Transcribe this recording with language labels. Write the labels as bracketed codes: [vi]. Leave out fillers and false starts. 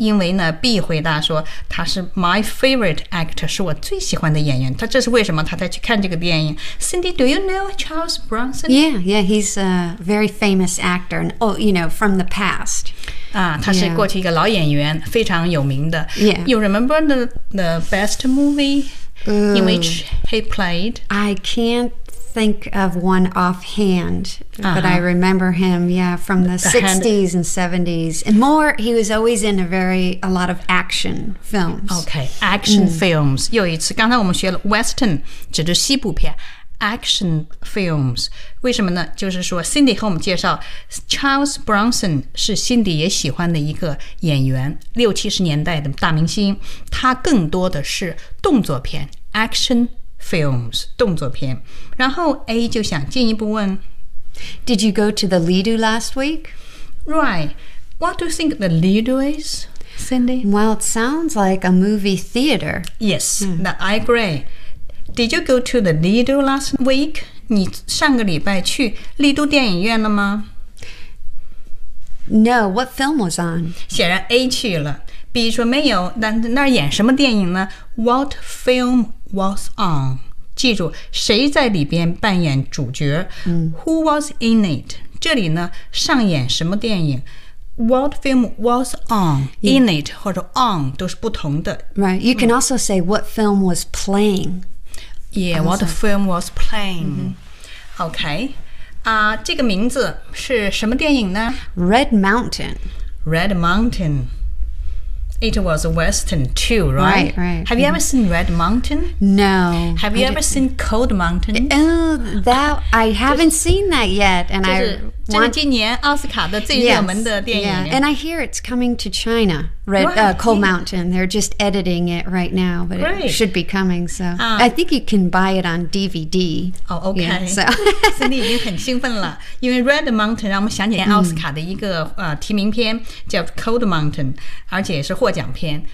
[zh] 因为呢 ，B 回答说他是 [en] my favorite actor， [zh] 是我最喜欢的演员。他这是为什么？他在去看这个电影。 [en] Cindy, do you know Charles Bronson? Yeah, he's a very famous actor. And, oh, you know, from the past. [zh] 啊，他是过去一个老演员， [en] yeah. [zh] 非常有名的。 [en] Yeah, you remember the best movie? In which he played? I can't think of one offhand, but I remember him, yeah, from the 60s and 70s. And more, he was always in a lot of action films. Okay, action films. [zh] 又一次，刚才我们学了 Western, 指的西部片。 Action films, 为什么呢？就是说 Cindy 和我们介绍 Charles Bronson 是 Cindy 也喜欢的一个演员，六七十年代的大明星，他更多的是动作片 Action films, 动作片。然后 A 就想进一步问， [en] Did you go to the Lido last week? Right, what do you think the Lido is, Cindy? Well, it sounds like a movie theater. Yes, I agreeDid you go to the Lido last week? [zh] 你上个礼拜去丽都电影院了吗？ [en] No, what film was on? [zh] 显然 A 去了。 B 说没有，那那演什么电影呢？ [en] What film was on? [zh] 记住，谁在里边扮演主角？ [en] Who was in it? [zh] 这里呢，上演什么电影？ [en] What film was on, in it [zh] 或者 [en] on [zh] 都是不同的。 [en] Right, you can also say what film was playing. Yeah, what film was playing? Okay, [zh] 这个名字是什么电影呢？ [en] Red Mountain. Red Mountain. It was a Western too, right? Right, right. Have you ever seen Red Mountain? No. Have you ever seen Cold Mountain? I haven't seen that yet. And [zh] 这是今年奥斯卡的最热门的电影。 [en] Yes, yeah. And I hear it's coming to China. Cold Mountain. They're just editing it right now, but it should be coming. So I think you can buy it on DVD. Oh, okay. Yeah, so [zh] Cindy 已经很兴奋了，因为 Red Mountain 让我们想起奥斯卡的一个提名片叫 Cold Mountain， 而且也是获奖片。